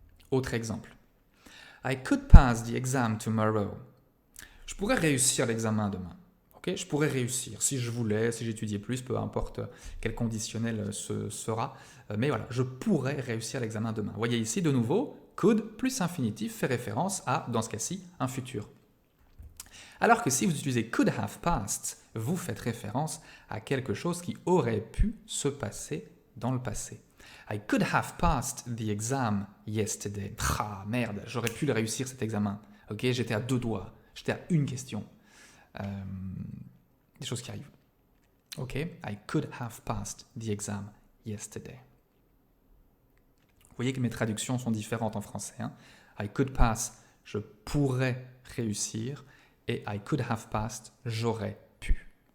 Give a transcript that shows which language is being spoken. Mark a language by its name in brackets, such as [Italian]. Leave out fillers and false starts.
[French] Autre exemple. [English] I could pass the exam tomorrow. [French] Je pourrais réussir l'examen demain. Okay? Je pourrais réussir si je voulais, si j'étudiais plus, peu importe quel conditionnel ce sera. Mais voilà, je pourrais réussir l'examen demain. Vous voyez ici, de nouveau, could plus infinitif fait référence à, dans ce cas-ci, un futur. Alors que si vous utilisez could have passed, vous faites référence à quelque chose qui aurait pu se passer dans le passé. [English] I could have passed the exam yesterday. [French] Ah merde, j'aurais pu le réussir cet examen. Ok, j'étais à 2 doigts, j'étais à une question. Des choses qui arrivent. [English] Ok, I could have passed the exam yesterday. [French] Vous voyez que mes traductions sont différentes en français. Hein? [English] I could pass, [French] je pourrais réussir. Et [English] I could have passed, [French] j'aurais pu.